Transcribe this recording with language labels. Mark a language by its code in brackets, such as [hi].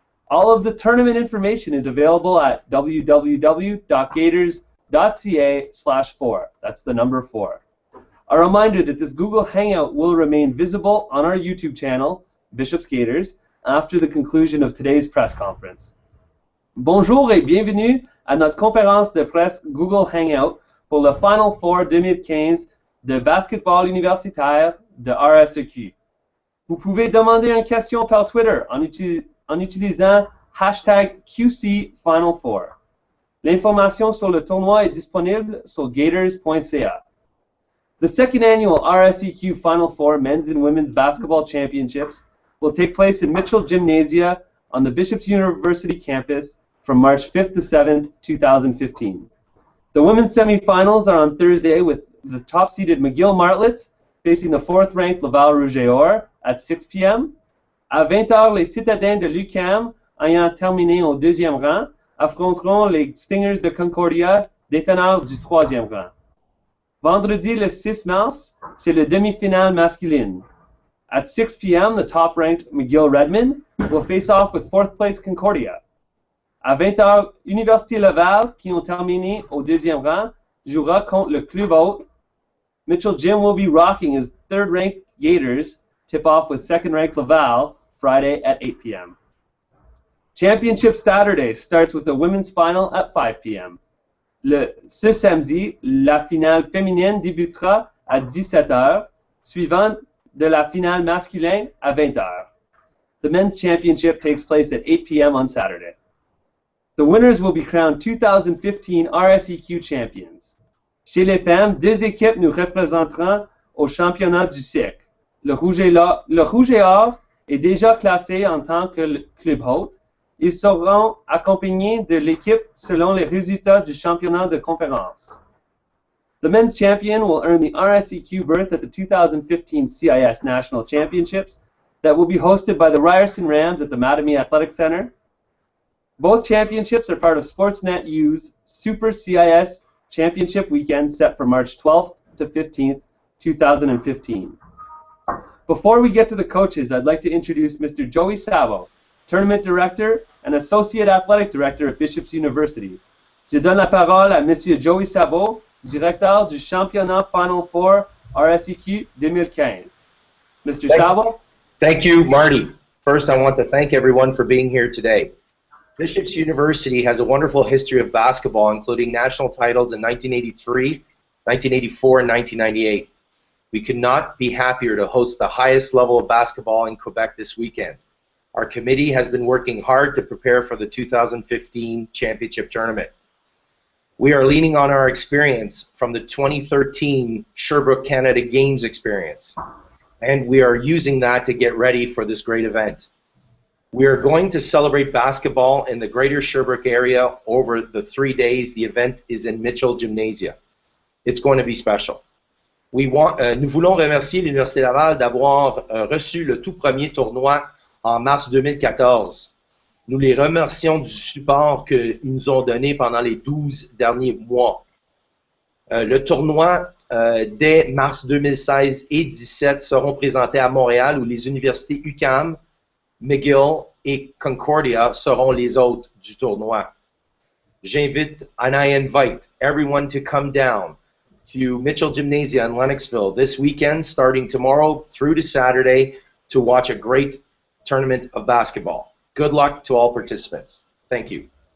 [en] All of the tournament information is available at www.gators.ca/4. That's the number 4. A reminder that this Google Hangout will remain visible on our YouTube channel, Bishop's Gators, after the conclusion of today's press conference. [fr] Bonjour et bienvenue à notre conférence de presse Google Hangout pour le Final-4 2015 de basketball universitaire de RSEQ. Vous pouvez demander une question par Twitter en utilisant #QCFinal4. L'information sur le tournoi est disponible sur gators.ca. [en] The second annual RSEQ Final-4 Men's and Women's Basketball Championships will take place in Mitchell Gymnasia on the Bishop's University campus from March 5th to 7th, 2015. The women's semifinals are on Thursday with the top-seeded McGill Martlets facing the 4th-ranked Laval Rouge et Or at 6 p.m. [fr] À 20h, les citadins de l'UQAM, ayant terminé au 2e rang, affronteront les Stingers de Concordia, déteneurs du 3e rang. Vendredi, le 6 mars, c'est le demi-finale masculine. [en] At 6 p.m., the top-ranked McGill Redmond will face off with 4th-place Concordia. [fr] À 20h, Université Laval, qui ont terminé au 2e rang, jouera contre le club hôte. [en] Mitchell Gym will be rocking his 3rd-ranked Gators, tip-off with 2nd-ranked Laval, Friday at 8 p.m. Championship Saturday starts with the women's final at 5 p.m. [fr] Ce samedi, la finale féminine débutera à 17h, suivant de la finale masculine à 20h. [en] The men's championship takes place at 8 p.m. on Saturday. The winners will be crowned 2015 RSEQ champions. [fr] Chez les femmes, 2 équipes nous représenteront au championnat du siècle. Le Rouge et Or est déjà classé en tant que club hôte. Ils seront accompagnés de l'équipe selon les résultats du championnat de conférence. [en] The men's champion will earn the RSEQ berth at the 2015 CIS National Championships that will be hosted by the Ryerson Rams at the Mattamy Athletic Center. Both championships are part of Sportsnet U's Super CIS Championship Weekend set for March 12th to 15th, 2015. Before we get to the coaches, I'd like to introduce Mr. Joey Savo, Tournament Director and Associate Athletic Director at Bishop's University. [fr] Je donne la parole à Monsieur Joey Savo, Directeur du Championnat Final-4 RSEQ 2015. [en] Mr. Savo? Thank you, Marty. First, I want to thank everyone for being here today. Bishop's University has a wonderful history of basketball, including national titles in 1983, 1984, and 1998. We could not be happier to host the highest level of basketball in Quebec this weekend. Our committee has been working hard to prepare for the 2015 championship tournament. We are leaning on our experience from the 2013 Sherbrooke Canada Games experience, and we are using that to get ready for this great event. We are going to celebrate basketball in the greater Sherbrooke area over the 3 days the event is in Mitchell Gymnasia. It's going to be special. [fr] Nous voulons remercier l'Université Laval d'avoir reçu le tout premier tournoi en mars 2014. Nous les remercions du support qu'ils nous ont donné pendant les 12 derniers mois. Le tournoi dès mars 2016 et 2017 seront présentés à Montréal où les universités UQAM, McGill et Concordia seront les hôtes du tournoi. J'invite [en] and I invite everyone to come down to Mitchell Gymnasia in Lennoxville this weekend, starting tomorrow through to Saturday, to watch a great tournament of basketball. Good luck to all participants. Thank you.